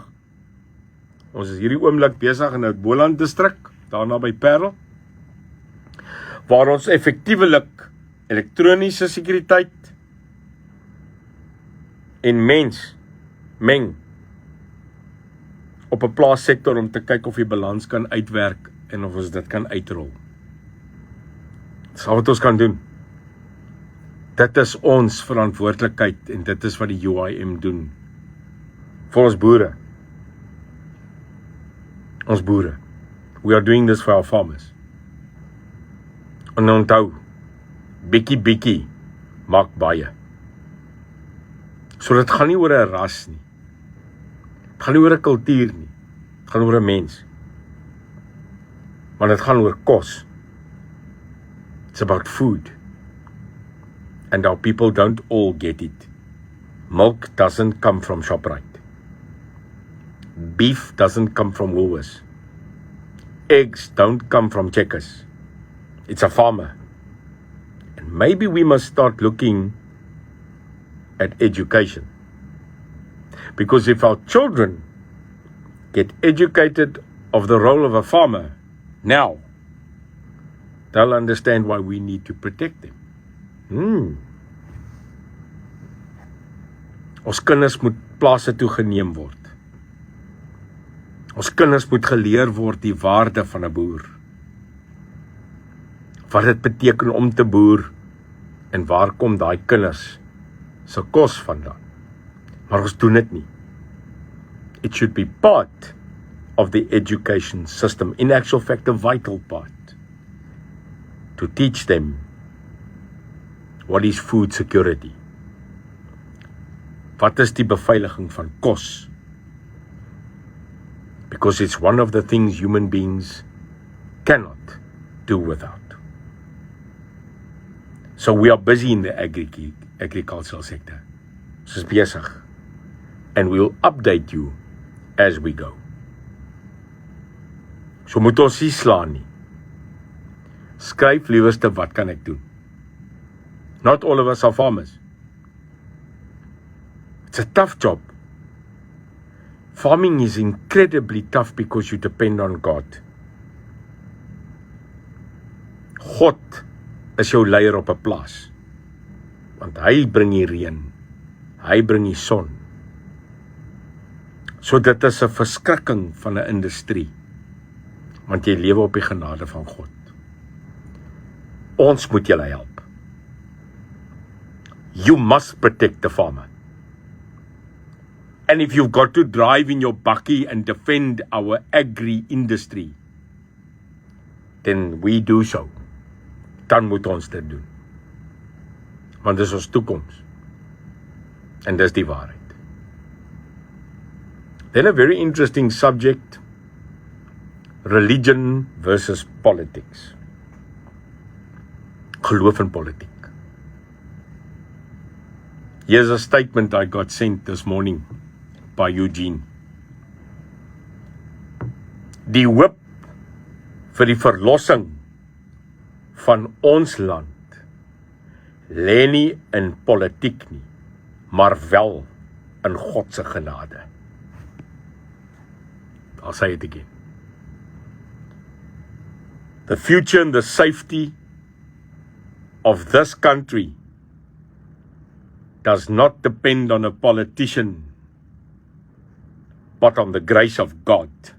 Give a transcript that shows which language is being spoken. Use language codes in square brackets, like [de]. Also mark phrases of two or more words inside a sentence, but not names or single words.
[af] Ons is hierdie oomblik besig in 'n Boland distrik, daarna by Parel, waar ons effektiewelik elektroniese sekuriteit en mens meng op 'n plaassektor om te kyk of die balans kan uitwerk en of ons dit kan uitrol. Dis al wat ons kan doen. Dit is ons verantwoordelikheid en dit is wat die UIM doen. Vir ons boere. Ons boere. [en] We are doing this for our farmers. [af] En onthou, bietjie maak baie. So dit gaan nie oor 'n ras nie. Dit gaan nie oor 'n kultuur nie. Dit gaan oor 'n mens. Maar dit gaan oor kos. [en] It's about food. And our people don't all get it. Milk doesn't come from ShopRite. Beef doesn't come from Woolworths. Eggs don't come from Checkers. It's a farmer. And maybe we must start looking at education. Because if our children get educated of the role of a farmer now, they'll understand why we need to protect them. [af] Ons kinders moet plase toe geneem word. Ons kinders moet geleer word die waarde van 'n boer. Wat dit beteken om te boer en waar kom daai kinders se kos vandaan. Maar ons doen dit nie. [en] It should be part of the education system, in actual fact a vital part, to teach them what is food security. [af] Wat is die beveiliging van kos? [en] Because it's one of the things human beings cannot do without. So we are busy in the agricultural sector. [af] Ons is besig. [en] And we will update you as we go. [af] So moet ons nie slaan nie. Skryf liewerste wat kan ek doen? [en] Not all of us are farmers. It's a tough job. Farming is incredibly tough because you depend on God. [af] God is jou leier op 'n plaas. Want hy bring die reën. Hy bring die son. So dit is 'n verskrikking van 'n industrie. Want jy lewe op die genade van God. Ons moet julle help. [en] You must protect the farmer. And if you've got to drive in your bakkie and defend our agri-industry, then we do so. [af] dan moet ons dit doen. Want dis ons toekoms. En dis die waarheid. [en] Then a very interesting subject, religion versus politics. [af] Geloof en politiek. [en] Here's a statement I got sent this morning by Eugene. [af] Die hoop vir die verlossing van ons land lê nie in politiek nie, maar wel in God se genade. [en] I'll say it again. The future and the safety of this country does not depend on a politician, but on the grace of God.